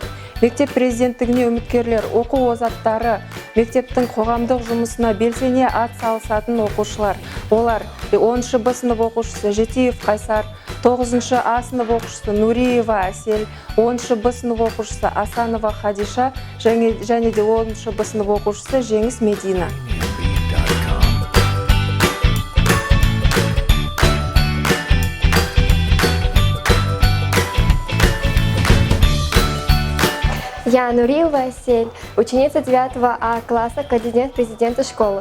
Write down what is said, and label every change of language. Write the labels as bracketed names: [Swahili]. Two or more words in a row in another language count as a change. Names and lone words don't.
[Kazakh] Мектеп президенттігіне үміткерлер, оқу озаттары, мектептің қоғамдық жұмысына белсене ат салысатын оқушылар. Олар 10-шы Б сынып оқушысы Жетиев Қайсар, 9-шы А сынып оқушысы Нуриева Әсел, 10-шы Б сынып оқушысы Асанова Хадиша және де 10-шы Б сынып оқушысы Жеңіс Медина. [Russian] Я Нуриева Асель, ученица 9 А класса, кандидат президента школы.